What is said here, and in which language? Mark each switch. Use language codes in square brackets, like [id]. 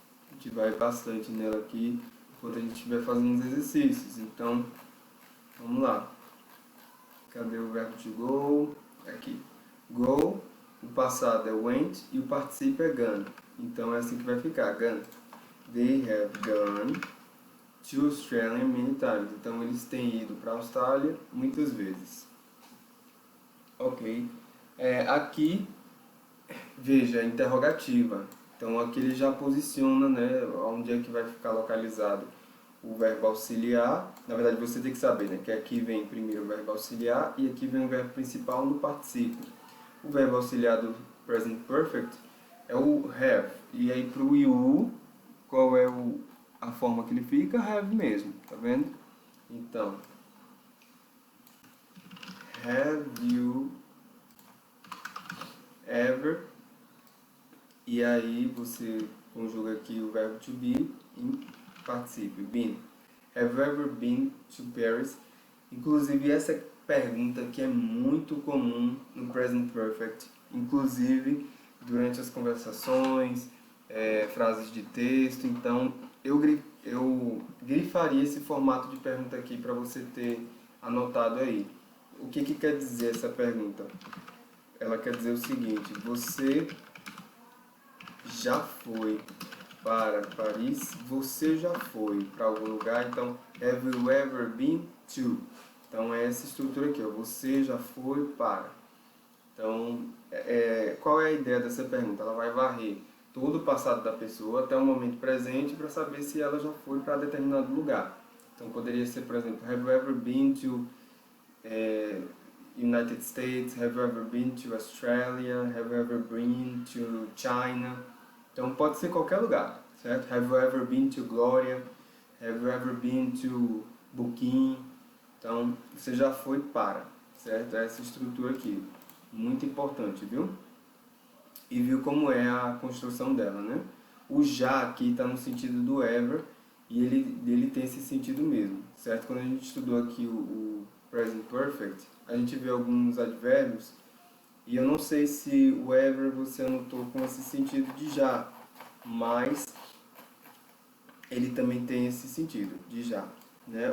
[pt] A gente vai bastante nela aqui enquanto a gente estiver fazendo os exercícios. Então, vamos lá. Cadê o verbo to go? Aqui. Go, o passado é went e o participio é gone. Então é assim que vai ficar, gone. [en] They have gone to Australia many times. [pt] Então eles têm ido para a Austrália muitas vezes. Ok. Aqui, veja, interrogativa. Então aqui ele já posiciona, né, onde é que vai ficar localizado o verbo auxiliar. Na verdade você tem que saber, né, que aqui vem primeiro o verbo auxiliar e aqui vem o verbo principal no particípio. O verbo auxiliar do present perfect é o have. E aí para o you, qual é a forma que ele fica? Have mesmo, tá vendo? Então, [en] have you ever, [pt] e aí você conjuga aqui o verbo to be em particípio, been. [en] Have you ever been to Paris? [pt] Inclusive essa pergunta que é muito comum no present perfect, inclusive durante as conversações, frases de texto. Então eu grifaria esse formato de pergunta aqui para você ter anotado aí. O que quer dizer essa pergunta? Ela quer dizer o seguinte: você já foi para Paris? Você já foi para algum lugar? Então, [en] have you ever been to? [pt] Então é essa estrutura aqui, ó. Você já foi para. Então, qual é a ideia dessa pergunta? Ela vai varrer todo o passado da pessoa até o momento presente para saber se ela já foi para determinado lugar. Então poderia ser, por exemplo, [en] have you ever been to United States? Have you ever been to Australia? Have you ever been to China? [pt] Então pode ser qualquer lugar, certo? [en] Have you ever been to Glória? Have you ever been to Buquim? [pt] Então você já foi para, certo? Essa estrutura aqui, muito importante, viu? E viu como é a construção dela, né? O já aqui está no sentido do ever e ele tem esse sentido mesmo, certo? Quando a gente estudou aqui o present perfect, a gente vê alguns advérbios e eu não sei se o ever você anotou com esse sentido de já, mas ele também tem esse sentido de já, né?